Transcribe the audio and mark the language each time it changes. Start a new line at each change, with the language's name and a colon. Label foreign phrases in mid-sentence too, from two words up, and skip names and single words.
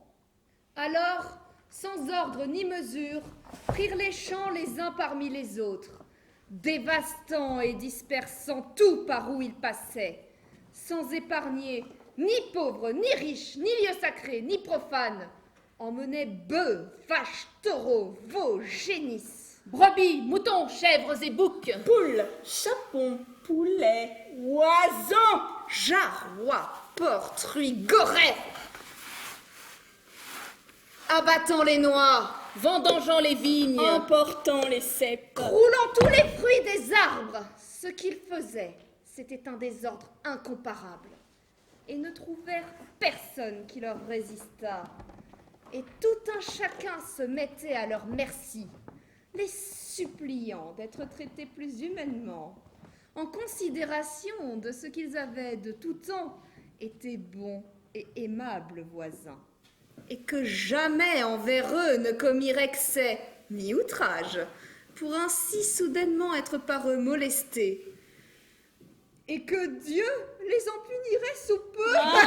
French: Alors, sans ordre ni mesure, prirent les champs les uns parmi les autres, dévastant et dispersant tout par où ils passaient, sans épargner ni pauvres, ni riches, ni lieux sacrés, ni profanes, emmenaient bœufs, vaches, taureaux, veaux, génisses, Brebis, moutons, chèvres et boucs, poules, chapons, poulets, oisons, jarrois, porcs, truies, gorets, abattant les noix, vendangeant les vignes, emportant les cèpes, croulant tous les fruits des arbres. Ce qu'ils faisaient, c'était un désordre incomparable, et ne trouvèrent personne qui leur résistât. Et tout un chacun se mettait à leur merci, les suppliant d'être traités plus humainement, en considération de ce qu'ils avaient de tout temps été bons et aimables voisins, et que jamais envers eux ne commirent excès ni outrage, pour ainsi soudainement être par eux molestés, et que Dieu les en punirait sous peu.